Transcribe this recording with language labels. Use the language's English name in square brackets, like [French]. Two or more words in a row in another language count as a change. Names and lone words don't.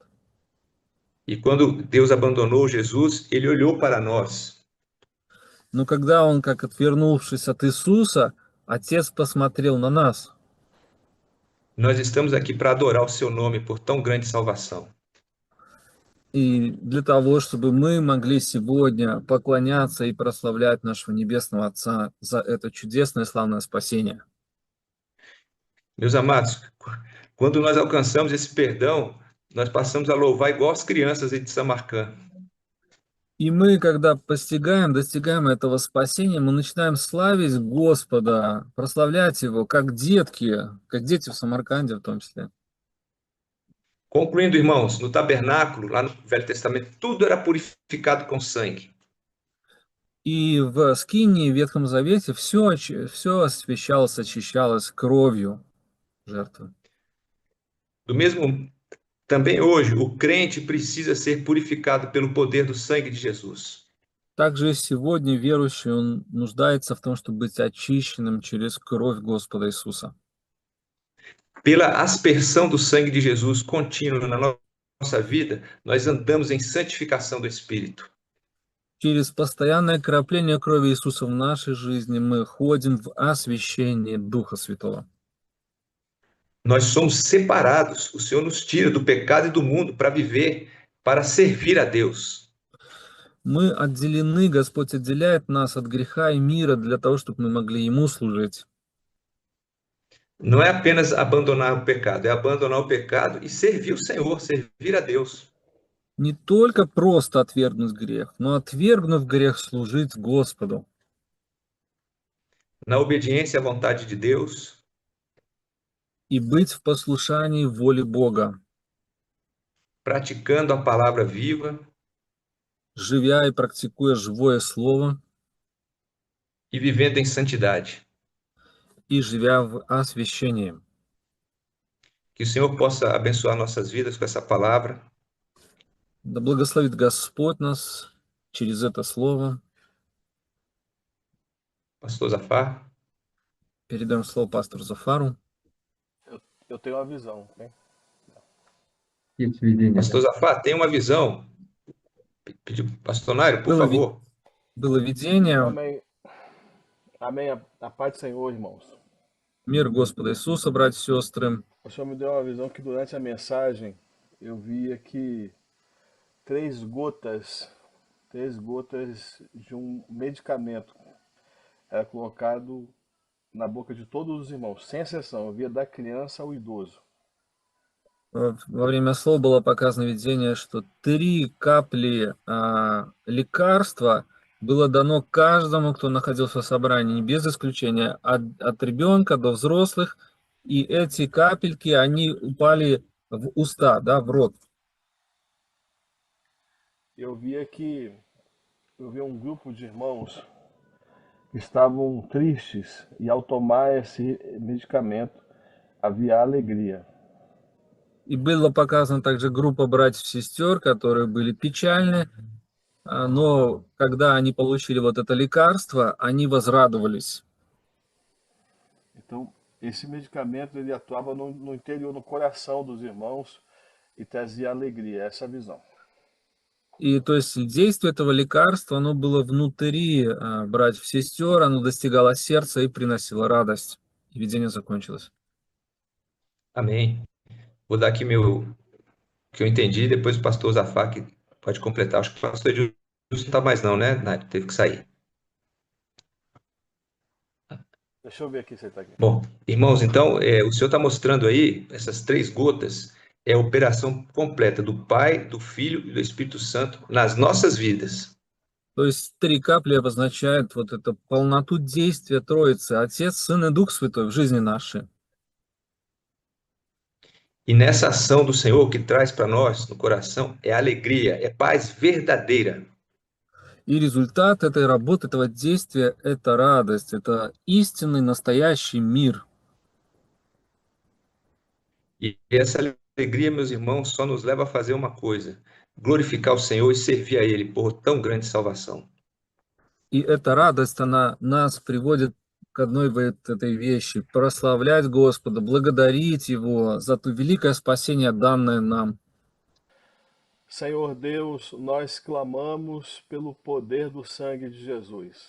[Portuguese] E quando Deus abandonou Jesus, ele olhou para nós. [Russian] Но когда Он, как отвернувшись от Иисуса, Отец посмотрел на нас. [Portuguese] Nós estamos aqui para adorar o seu nome por tão grande salvação. [Russian] И для того, чтобы мы могли сегодня поклоняться и прославлять нашего Небесного Отца за это чудесное славное спасение. [Portuguese] Meus amados, quando nós alcançamos esse perdão, nós passamos a louvar igual as crianças de Samarcã. [Russian] И мы, когда достигаем этого спасения, мы начинаем славить Господа, прославлять Его, как дети в Самарканде в том числе. [Portuguese] Concluindo, irmãos, no tabernáculo, lá no Velho Testamento, tudo era purificado com sangue. [Russian] И в Скинии, в Ветхом Завете, все освящалось, очищалось кровью жертвы. [Portuguese] Do mesmo, também hoje, o crente precisa ser purificado pelo poder do sangue de Jesus. [Russian] Также и сегодня верующий, он нуждается в том, чтобы быть очищенным через кровь Господа Иисуса. [Portuguese] Pela aspersão do sangue de Jesus contínuo na nossa vida, nós andamos em santificação do Espírito. [Russian] Через постоянное крапление крови Иисуса в нашей жизни мы ходим в освящении Духа Святого. [Portuguese] Nós somos separados. O Senhor nos tira do pecado e do mundo para viver, para servir a Deus. [Russian] Мы отделены, Господь отделяет нас от греха и мира для того, чтобы мы могли Ему служить. [Portuguese] Não é apenas abandonar o pecado, é abandonar o pecado e servir o Senhor, servir a Deus. [Russian] Не только просто отвергнуть грех, но отвергнув грех, служить Господу. [Portuguese] Na obediência à vontade de Deus, [Russian] И быть в послушании воле Бога, [Portuguese] praticando a palavra viva [Russian] живя и практикуя живое Слово, [Portuguese] e vivendo em santidade. [Russian] и живя в освящении. [Portuguese] Que o Senhor possa abençoar nossas vidas com essa palavra. [Russian] Да благословит Господь нас через это Слово. [Portuguese] Pastor Zafar. [Russian] Передаем слово пастору Зафару. [Portuguese] Eu tenho uma visão, né? [Russian] Есть видение. [Portuguese] Pastor Zafar, tem uma visão. Pediu, pastor Nário, por [Russian] Было [Portuguese] favor. [Russian] Было видение. [Portuguese] Amém. Amém. A paz do Senhor, irmãos. [Russian] Мир Господа Иисуса, братья и сестры. [Portuguese] O Senhor me deu uma visão que durante a mensagem eu via que três gotas de um medicamento era colocado na boca de todos os irmãos, sem exceção. Eu via da criança ao idoso. [Russian] Во время слова было показано видение, что 3 капли лекарства было дано каждому, кто находился в собрании, без исключения, от ребенка до взрослых. И эти капельки, они упали в уста, да, в рот. [Portuguese] Eu via um grupo de irmãos que estavam tristes e ao tomar esse medicamento havia alegria. [Russian] И была показана также группа братьев-сестер, которые были печальны, но когда они получили вот это лекарство, они возрадовались. [Portuguese] Então, esse medicamento ele atuava no interior, no coração dos irmãos e trazia alegria, essa é a visão. [Russian] И то есть действие этого лекарства, оно было внутри братьев-сестер, оно достигало сердца и приносило радость. И видение закончилось. [Portuguese] Amém. Vou dar aqui o que eu entendi, depois o pastor Zafak pode completar. Acho que o pastor Edilson não está mais não, né, Nath? Teve que sair. Deixa eu ver aqui se ele está aqui. Bom, irmãos, então, o senhor está mostrando aí, essas 3 gotas, é a operação completa do Pai, do Filho e do Espírito Santo nas nossas vidas. [Russian] То есть 3 капли обозначают вот эту полноту действия Троицы, Отец, Сын и Дух Святой в жизни нашей. [Portuguese] E nessa ação do Senhor, o que traz para nós no coração é alegria, é paz verdadeira. [Russian] И результат этой работы, этого действия – это радость, это истинный, настоящий мир. [Portuguese] E essa alegria, meus irmãos, só nos leva a fazer uma coisa: glorificar o Senhor e servir a Ele por tão grande salvação. [Russian] И эта радость, она нас приводит к одной вот этой вещи – прославлять Господа, благодарить Его за то великое спасение, данное нам. [Portuguese] Senhor Deus, nós clamamos pelo poder do sangue de Jesus.